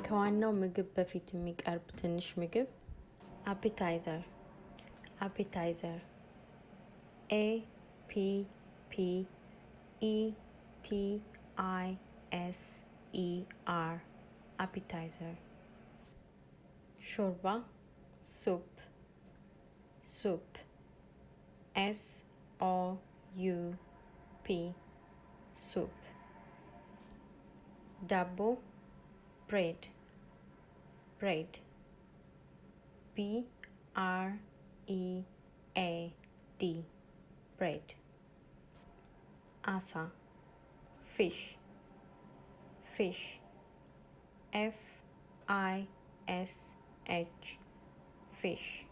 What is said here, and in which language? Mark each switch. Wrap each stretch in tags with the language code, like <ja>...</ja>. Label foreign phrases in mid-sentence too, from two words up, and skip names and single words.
<am>ከዋናው ምግብ በፊት የሚቀርብ ትንሽ ምግብ</am> <en>appetizer appetizer a p p e t i s e r appetizer ሾርባ soup soup s o u p soup ዳቦ bread bread b r e a d bread asa fish fish f i s h fish</en>